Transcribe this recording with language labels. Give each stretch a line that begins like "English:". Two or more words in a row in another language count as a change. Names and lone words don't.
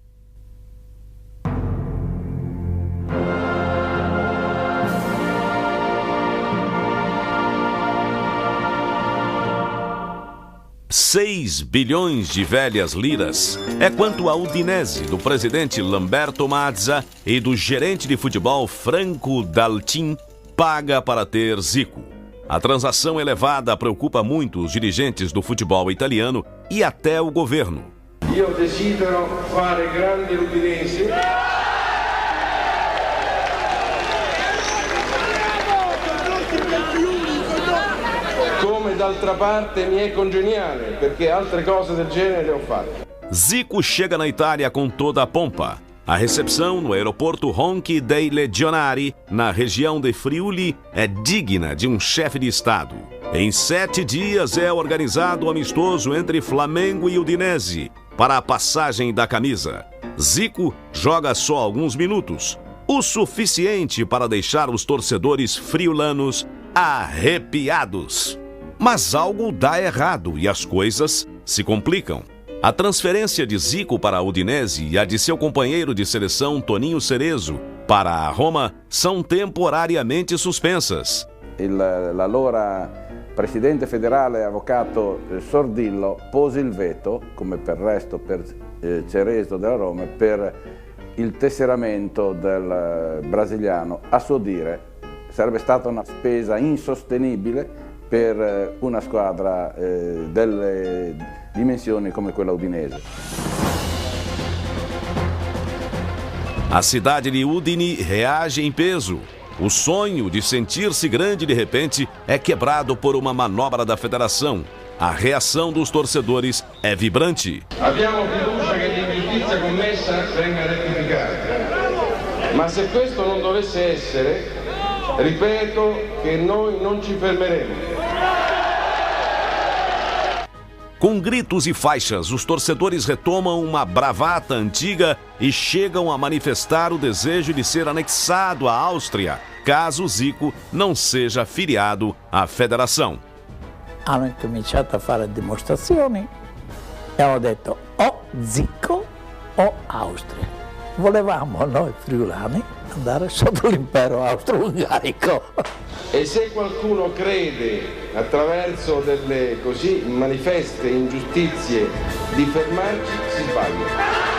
Portuguese: $6 bilhões de velhas liras é quanto a Udinese do presidente Lamberto Mazza e do gerente de futebol Franco Daltin paga para ter Zico. A transação elevada preocupa muito os dirigentes do futebol italiano e até o governo.
Italian: Io desidero fare grande l'Udinese. Come d'altra parte mi è congeniale, perché altre cose del genere le ho fatte.
Portuguese: Zico chega na Itália com toda a pompa. A recepção no aeroporto Ronchi dei Legionari, na região de Friuli, é digna de um chefe de Estado. Em 7 dias é organizado o amistoso entre Flamengo e Udinese para a passagem da camisa. Zico joga só alguns minutos, o suficiente para deixar os torcedores friulanos arrepiados. Mas algo dá errado e as coisas se complicam. A transferência de Zico para a Udinese e a de seu companheiro de seleção Toninho Cerezo para a Roma são temporariamente suspensas.
Italian: L'allora presidente federale avvocato Sordillo pose il veto, come per il resto per Cerezo della Roma, per il tesseramento del brasiliano. A suo dire sarebbe stata una spesa insostenibile per una squadra delle dimensioni come quella udinese.
Portuguese: A cidade de Udine reage em peso. O sonho de sentir-se grande de repente é quebrado por uma manobra da federação. A reação dos torcedores é vibrante.
Italian: Abbiamo fiducia che l'ingiustizia commessa venga rettificata. Ma se questo non dovesse essere, ripeto che noi non ci fermeremo.
Portuguese: Com gritos e faixas, os torcedores retomam uma bravata antiga e chegam a manifestar o desejo de ser anexado à Áustria, caso Zico não seja filiado à federação.
Italian: Hanno cominciato a fare dimostrazioni e hanno detto o Zico o Austria. Volevamo noi friulani andare sotto l'impero austro-ungarico. E se qualcuno crede, attraverso delle così manifeste ingiustizie, di fermarci, si sbaglia.